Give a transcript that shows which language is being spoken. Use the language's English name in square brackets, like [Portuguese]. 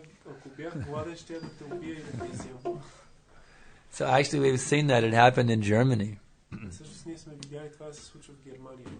[Bulgarian] Ако бях гладен, ще да те убия и да те изям. [English] So actually we've seen that it happened in Germany. [Bulgarian] Всъщност ние сме видяли това да се случва в Германия.